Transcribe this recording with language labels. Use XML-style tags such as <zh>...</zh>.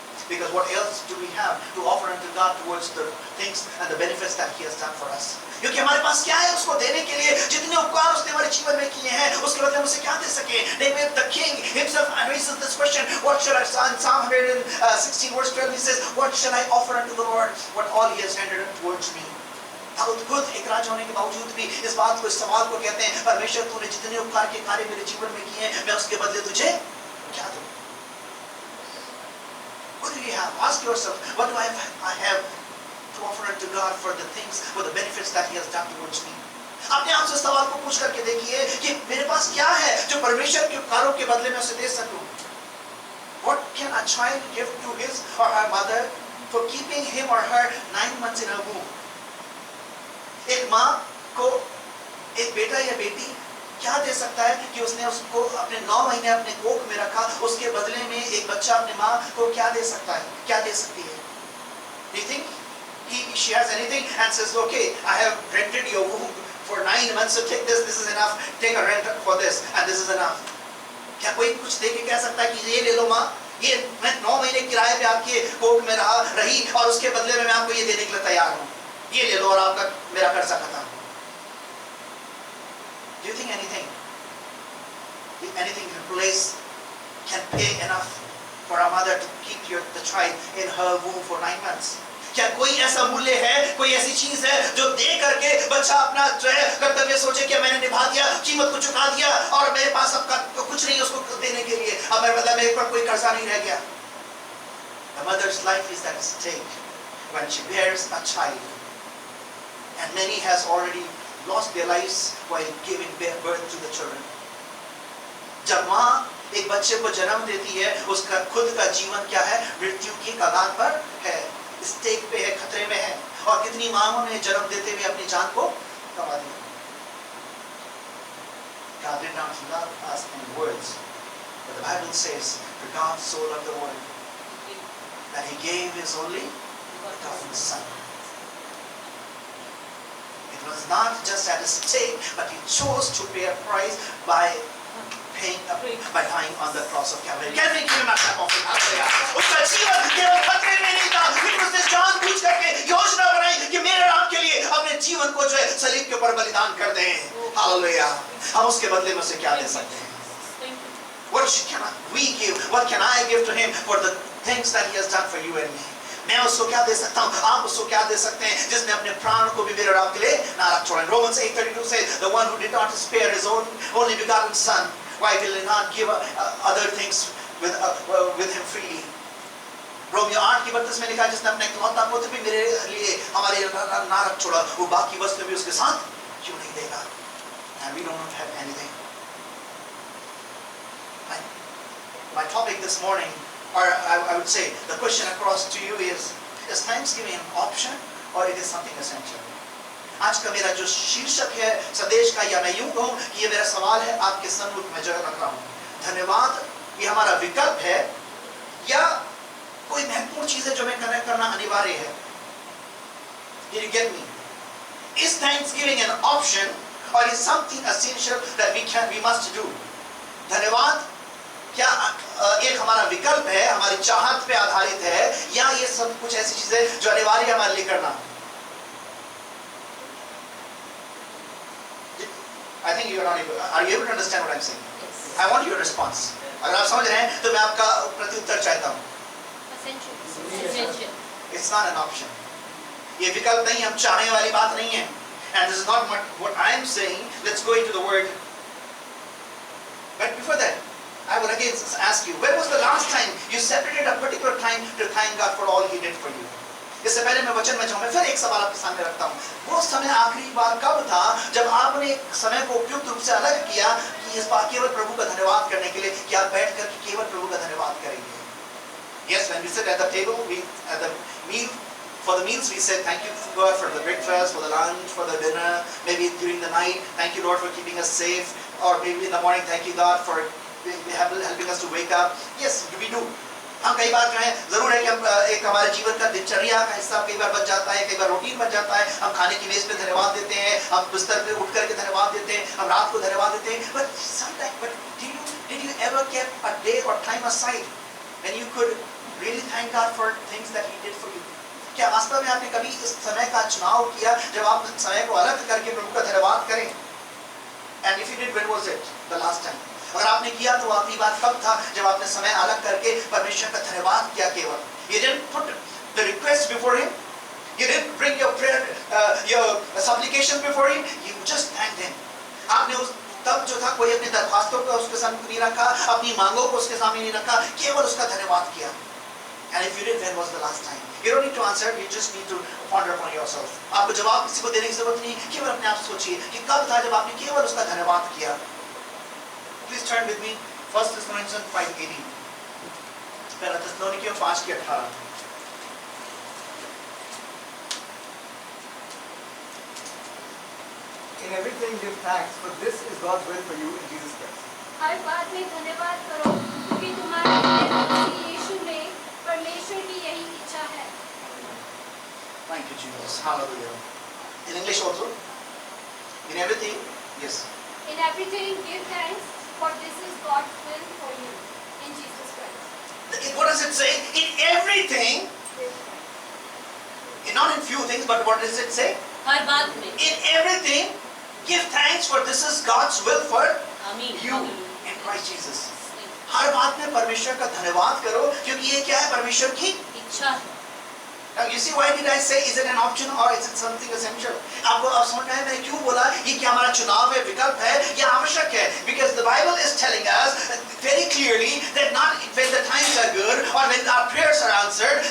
<en>Because what else do we have to offer unto God towards the things and the benefits that He has done for us?</en> <hi>क्योंकि हमारे पास क्या है उसको देने के लिए? जितने उपकार उसने हमारे जीवन में किए हैं, उसके बदले हम उसे क्या दे सके?</hi> <en>David the king himself raises this question. What shall I? In Psalm 116 verse 12 he says, "What shall I offer unto the Lord? What all He has rendered towards me?"</en> <hi>Dawood खुद एक राजा होने के बावजूद भी इस बात को, इस सवाल को कहते हैं, परमेश्वर तूने जितने उपकार के कार्य मेरे जीवन में किए हैं, मैं उसके बदले तुझे क्या दूं?</hi> <en>What do you have? Ask yourself, what do I have to offer unto God for the things, for the benefits that He has done towards me?</en> <hi>अपने आप से सवाल को पूछ करके देखिए कि मेरे पास क्या है जो परमेश्वर के उपकारों के बदले में उसे दे सकूं?</hi> <en>What can a child give to his or her mother for keeping him or her 9 months in her womb?</en> <hi>एक माँ को एक बेटा या बेटी क्या दे सकता है कि उसने उसको अपने 9 महीने अपने कोख में रखा, उसके बदले में एक बच्चा अपने माँ को क्या दे सकता है, क्या दे सकती है?</hi> <en>Do you think she has anything and says, okay, I have rented your womb for 9 months, so take this, this is enough, take a rent for this and this is enough?</en> <hi>क्या कोई कुछ दे के कह सकता है कि ये ले लो माँ, ये मैं 9 महीने किराए पे आपके कोख में रही और उसके बदले में मैं आपको ये देने के लिए तैयार हूँ, ये ले लो और आपका मेरा कर्जा खत्म?</hi> <en>Do you think anything in place can pay enough for a mother to keep the child in her womb for 9 months?</en> <hi>क्या कोई ऐसा मूल्य है, कोई ऐसी चीज है जो दे करके बच्चा अपना जो है कर्तव्य सोचे कि मैंने निभा दिया, कीमत को चुका दिया और मेरे पास अब कुछ नहीं उसको देने के लिए, अब मेरे पर कोई कर्जा नहीं रह गया?</hi> <en>The mother's life is at stake when she bears a child, and many has already lost their lives while giving birth to the children.</en> <hi>जब माँ एक बच्चे को जन्म देती है, उसका खुद का जीवन क्या है, मृत्यु की कगार पर है, स्टेक पे है, खतरे में है. और कितनी माँओं ने जन्म देते हुए अपनी जान को गंवा दिया.</hi> <en>God did not love us in words, but the Bible says, "For God so loved the world that He gave His only begotten Son." It was not just at stake, but He chose to pay a price by dying on the cross of Calvary. Can we give Him a clap of applause?</en> <hi>उसका जीवन केवल खतरे में नहीं था, लेकिन उसने जानबूझ करके योजना बनाई कि मेरे नाम के लिए अपने जीवन को जो है सलीब के ऊपर बलिदान कर दें. हालेलुया. हम उसके बदले में उसे क्या दे सकते हैं?</hi> <en>What can we give? What can I give to Him for the things that He has done for you and me?</en> <hi>मैं उसको क्या दे सकता हूँ, आप उसको क्या दे सकते हैं जिसने अपने प्राण को भी मेरे और आपके लिए ना रख छोड़ा?</hi> <en>Romans 8:32 says, "The one who did not spare His only begotten Son, why will He not give other things with Him freely?"</en> <hi>Romeo 8:32 में लिखा है, जिसने अपने इकलौता पुत्र भी मेरे लिए हमारे ना रख छोड़ा, वो बाकी वस्तु भी उसके साथ क्यों नहीं देगा?</hi> <en>And we don't have anything. My topic this morning, or I would say, the question across to you is Thanksgiving an option or it is something essential?</en> <hi>आज का मेरा जो शीर्षक है संदेश का, या मैं यूं कहूं कि ये मेरा सवाल है आपके सम्मुख में जो रख रहा हूं, धन्यवाद ये हमारा विकल्प है या कोई महत्वपूर्ण चीज है जो मैं करना अनिवार्य है.</hi> <en>Did you get me? Is thanksgiving an option or is something essential that we must do?</en> <hi>धन्यवाद क्या एक हमारा विकल्प है, हमारी चाहत पे आधारित है, या ये सब कुछ ऐसी चीजें जो अनिवार्य हमारे लिए करना?</hi> <en>I think you are not able. Are you able to understand what I'm saying? Yes. I want your response.</en> <hi>अगर आप समझ रहे हैं तो मैं आपका प्रत्युत्तर चाहता हूँ.</hi> <en>Essential. It's not an option.</en> <hi>ये विकल्प नहीं, हम चाहने वाली बात नहीं है.</hi> <en>And this is not what I am saying. Let's go into the word. But before that, I would again ask you, when was the last time you separated a particular time to thank God for all He did for you?</en> <hi>इससे पहले मैं वचन में जाऊँ, मैं फिर एक सवाल आपके सामने रखता हूँ. वो समय आखिरी बार कब था जब आपने समय को उपयुक्त रूप से अलग किया कि इस बात केवल प्रभु का धन्यवाद करने के लिए, कि आप बैठ कर केवल प्रभु का धन्यवाद करेंगे?</hi> <en>Yes, when we sit at the table, at the meal, for the meals we say thank you God for the breakfast, for the lunch, for the dinner. Maybe during the night, thank you Lord for keeping us safe. Or maybe in the morning, thank you God for helping us to wake up. Yes, we do.</en> <hi>हम कई बार जो है जरूर है कि हम एक हमारे जीवन का दिनचर्या का हिस्सा कई बार बन जाता है, कई बार रूटीन बन जाता है. हम खाने की मेज पे धन्यवाद देते हैं, हम बिस्तर पे उठ करके धन्यवाद देते हैं, हम रात को धन्यवाद देते हैं.</hi> <en>But sometimes, did you ever keep a day or time aside when you could really thank God for things that He did for you?</en> <hi>क्या वास्तव में आपने कभी इस समय का चुनाव किया जब आप समय को अलग करके प्रभु का धन्यवाद करें?</hi> <en>And if you did, when was it the last time?</en> <hi>अगर आपने किया तो आखिरी बार कब था जब आपने समय अलग करके परमेश्वर का धन्यवाद किया केवल?</hi> <en>You didn't put the request before Him. You didn't bring your prayer, your supplication before Him. You just thanked Him.</en> <hi>आपने उस तब जो था कोई अपनी दरख्वास्तों को उसके सामने नहीं रखा, अपनी मांगों को उसके सामने नहीं रखा, केवल उसका धन्यवाद किया.</hi> <en>And if you did, when was the last time? You don't need to answer. You just need to ponder upon yourself.</en> <hi>आपको जवाब किसी को देने की जरूरत नहीं, केवल अपने आप सोचिए कि कब था जब आपने केवल उसका धन्यवाद किया.</hi> <en>Please turn with me 1 Thessalonians 5:18.</en> <hi>पहला थिस्सलुनीकियों 5:18.</hi> <en>In everything give thanks, for this is God's will for you in Jesus Christ.</en> <hi>हर बात में धन्यवाद करो क्योंकि तुम्हारे यीशु में परमेश्वर की यही इच्छा है.</hi> <en>Thank you, Jesus. Hallelujah. In English also. In everything, yes. In everything give thanks, for this is God's will for you in Jesus Christ. What does it say? In everything. Not in few things, but what does it say?</en> <hi>हर बात में.</hi> <en>In everything, give thanks, for this is God's will for</en> <hi>आमीन.</hi> <en>you in Christ Jesus.</en> <hi>हर बात में परमेश्वर का धन्यवाद करो क्योंकि ये क्या है? परमेश्वर की इच्छा है.</hi> <en>Now you see, why did I say is it an option or is it something essential?</en> <hi>आपको अब समझ में आया मैंने क्यों बोला ये क्या हमारा चुनाव है, विकल्प है या आवश्यक है?</hi> <en>Because the Bible is telling us very clearly that not when the times are good or when our prayers are answered.</en>